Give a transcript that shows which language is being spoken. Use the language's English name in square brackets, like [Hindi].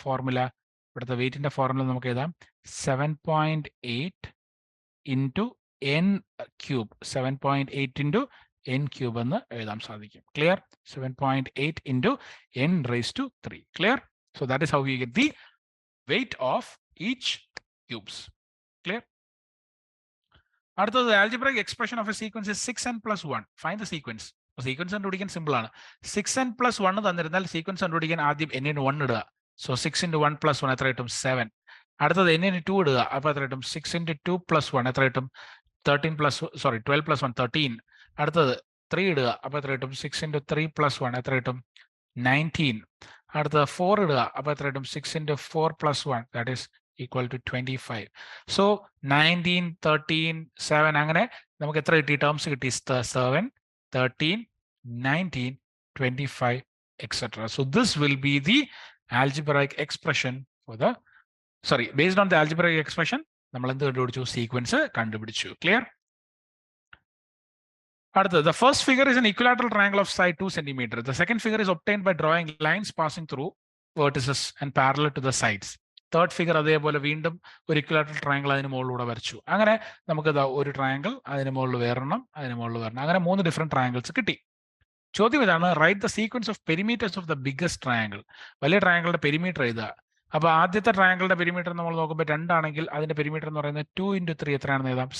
[Malayalam] Formula, ഇവിടുത്തെ വെയിറ്റിന്റെ formula നമുക്ക് എഴുതാം 7.8 into n cube, 7.8 into n cube എന്ന് എഴുതാൻ സാധിക്കും. Clear? 7.8 into n raise to 3. Clear? [English] So that is how you get the weight of each cubes. Clear? അടുത്തത് algebraic expression of a sequence is 6n plus 1. Find the sequence. [Malayalam] Sequence കണ്ടുപിടിക്കാൻ simple ആണ്. 6n plus 1 തന്നിരുന്നാൽ sequence കണ്ടുപിടിക്കാൻ ആദ്യം n ന് 1 ഇടുക. So 6 into 1 plus 1 എത്ര കിട്ടും? 7. അടുത്തത് n ന് 2 ഇടുക. അപ്പോൾ എത്ര കിട്ടും? 6 into 2 plus 1 എത്ര കിട്ടും? 12 plus 1 13. അടുത്തത് 3 ഇടുക. അപ്പോൾ എത്ര കിട്ടും? 6 into 3 plus 1 എത്ര കിട്ടും? 19. അടുത്തത് 4 ഇടുക. അപ്പോൾ എത്ര കിട്ടും? [English] 6 into 4 plus 1 that is equal to 25. [Malayalam] So 19, 13, 7 അങ്ങനെ നമുക്ക് എത്ര കിട്ടി? ടേംസ് കിട്ടി 7, 13, 19, 25, etc. [English] So this will be the algebraic expression for the, based on the algebraic expression [Malayalam] നമ്മൾ എന്ത് കണ്ടുപിടിച്ചു? സീക്വൻസ് കണ്ടുപിടിച്ചു. ക്ലിയർ? [English] അടുത്തത്, the first figure is an equilateral triangle of side 2 cm. The second figure is obtained by drawing lines passing through vertices and parallel to the sides. [Malayalam] Third figure അതേപോലെ വീണ്ടും ഒരു equilateral triangle അതിന് മുകളിലൂടെ വരച്ചു. അങ്ങനെ നമുക്ക് ഒരു ട്രയാങ്കിൾ, അതിന് മുകളിൽ വേറെണ്ണം, അതിന് മുകളിൽ വരണം, അങ്ങനെ 3 ഡിഫറെന്റ് ട്രയാങ്കിൾസ് കിട്ടി. ചോദ്യം ഇതാണ്, [English] Write the sequence of perimeters of the biggest triangle. [Malayalam] വലിയ ട്രയാങ്കിളുടെ പെരിമീറ്റർ എഴുതുക. അപ്പോൾ ആദ്യത്തെ ട്രയാങ്കിളുടെ പെരിമീറ്റർ നമ്മൾ നോക്കുമ്പോൾ 2 ആണെങ്കിൽ അതിന്റെ പെരിമീറ്റർ എന്ന് പറയുന്നത് 2 into 3 എത്രയാണെന്ന് എഴുതാം?